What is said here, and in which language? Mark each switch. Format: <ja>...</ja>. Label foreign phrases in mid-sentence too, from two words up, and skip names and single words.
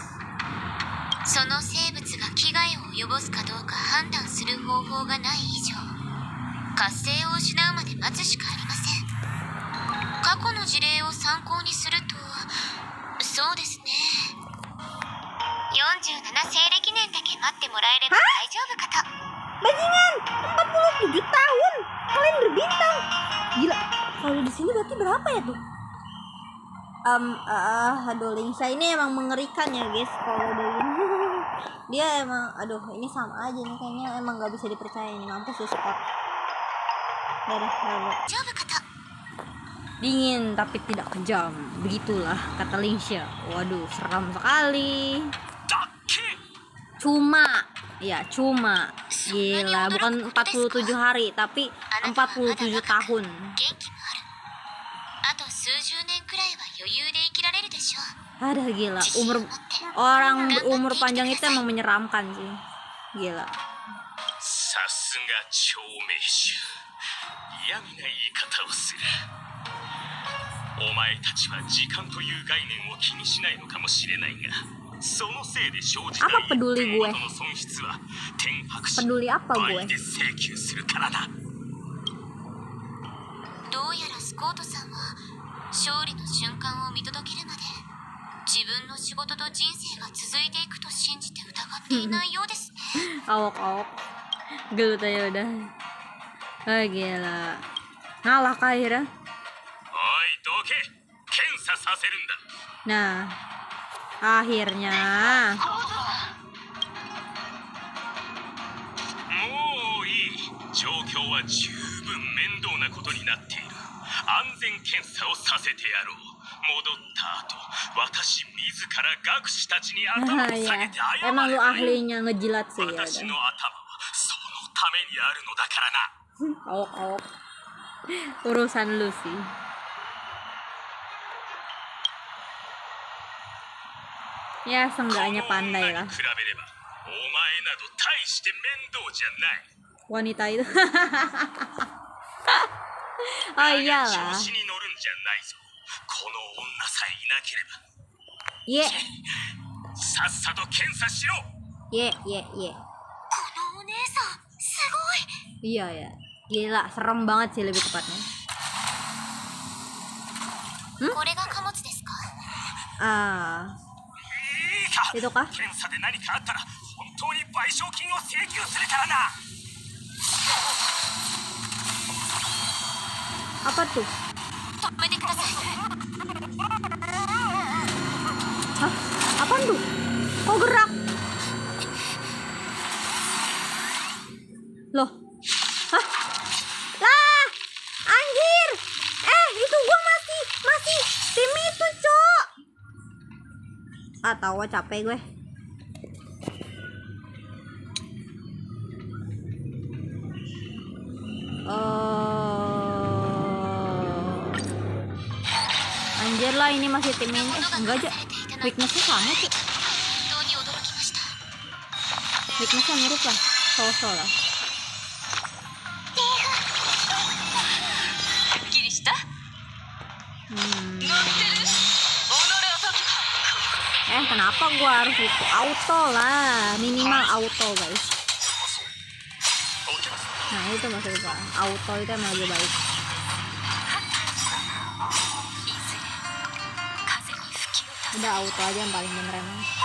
<ja>その生物が危害を及ぼすかどうか判断する方法がない以上、活性を失うまで待つしかありません。過去の事例を参考にすると、そうですね、47西暦年だけ待ってもらえれば大丈夫かと。</ja> <id>Bajingan, 47 tahun kalender bintang. Gila, kalau di sini berarti berapa ya tuh? Aduh, Lingsha ini emang mengerikan ya guys. Kalau udah gini dia emang, aduh ini sama aja nih kayaknya, emang nggak bisa dipercaya ini. Mampus ya Scott. Dadah.</id> <ja>大丈夫かと。</ja> <id>Dingin tapi tidak kejam, begitulah kata Lingsha. Waduh, seram sekali. Cuma gila, bukan 47 hari tapi 47 tahun.</id> <ja>元気もある。あと数十年くらいは余裕で生きられるでしょう。</ja> <id>Ada gila, orang berumur panjang itu emang menyeramkan sih. Gila.</id> <ja>さすが長命種。嫌味な言い方をする。お前たちは時間という概念を気にしないのかもしれないが、そのせいで生じた1分ごとの損失は天白紙倍で請求するからな。どうやらスコートさんは勝利の瞬間を見届けるまで自分の仕事と人生が続いていくと信じて疑っていないようですね。</ja> <id>Awok gelut aja udah. Gila, ngalah kah akhirnya?</id> <ja>おいどけ、検査させるんだ。</ja> <id>Nah, akhirnya</id> <ja>もういい。状況は十分面倒なことになっている。安全検査をさせてやろう。戻った後、私自ら学士たちに頭を下げて謝れ。</ja> <id>emang lu ahlinya ngejilat sih ya</id> <ja>私</ja> <id>udah.</id> <ja>の頭はそのためにあるのだからな。</ja> <id>Awok urusan lu sih. Ya seenggaknya pandai lah</id> <ja>比べればお前など大して面倒じゃない。</ja> <id>wanita itu. Oh iyalah.</id> <ja>調子に乗るんじゃないぞ。この女さえいなければ。</ja> <id>Ye.</id> <ja>さっさと検査しろ。</ja> <id>Ye.</id> <ja>このお姉さんすごい。</ja> <id>Iya ya. Gila, serem banget sih lebih tepatnya.</id> <ja>これが貨物ですか？</ja> <id>Itu kah?</id> <ja>検査で何かあったら本当に賠償金を請求するからな。</ja> <id>Apa tuh?</id> <ja>止めてください。</ja> <id>Hah? Apaan tuh? Kok gerak? Loh? Hah? Lah! Anjir! Itu gua masih tim itu, Cok. Tahu capek gue. Anjir lah, ini masih tim ini. Enggak aja. Weaknessnya sama tuh.</id> <ja>本当に驚きました。</ja> <id>Weaknessnya mirip lah. So-so lah.</id> <ja>すっきりした？</ja> <id>Kenapa gua harus itu? Auto lah. Minimal auto, guys. Nah, itu maksud gua. Auto itu emang lebih baik. Udah auto aja yang paling bener emang.</id>